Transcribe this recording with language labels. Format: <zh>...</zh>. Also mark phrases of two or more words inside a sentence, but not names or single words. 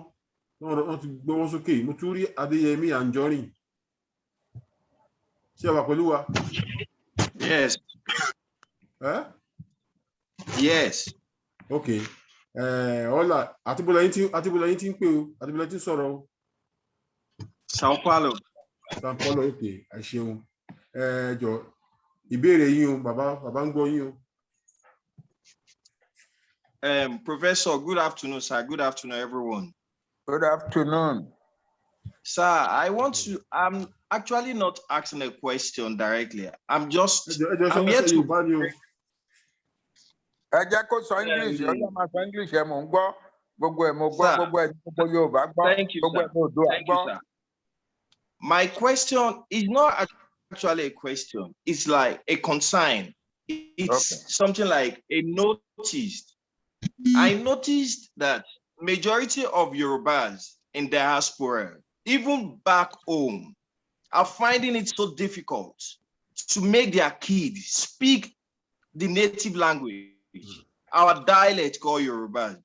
<yo>Wọ́n ti gbé wọn sókè. Mo tún rí Adéyẹmí Anjorin. Ṣé wà pẹ̀lú wa?</yo> <en>Yes. Yes. Okay.</en> <yo>Ọlá, àtibọ̀lá yín tí ń pè o, àtibọ̀lá yín tí ń sọ̀rọ̀ o. Sao Paulo. Sao Paulo, okay. Ẹ ṣeun. Jọ̀ọ́, ìbéèrè yín o, bàbá ń gbọ́ yín o.</yo> <en>Professor, good afternoon, sir. Good afternoon, everyone. Good afternoon. Sir, I'm actually not asking a question directly. I'm here to...</en> <yo>Ẹ jẹ́ kó sọ English, ó yẹ máa sọ English ẹ mò ń gbọ́. Gbogbo ẹ̀ mo gbọ́, gbogbo ẹ̀ gbogbo Yorùbá gbọ́, gbogbo ẹ̀ mo Oòduà gbọ́.</yo> <en>My question is not actually a question. It's like a concern. It's something like a notice. I noticed that majority of Yorubas in diaspora, even back home, are finding it so difficult to make their kids speak the native language, our dialect called Yoruba.</en>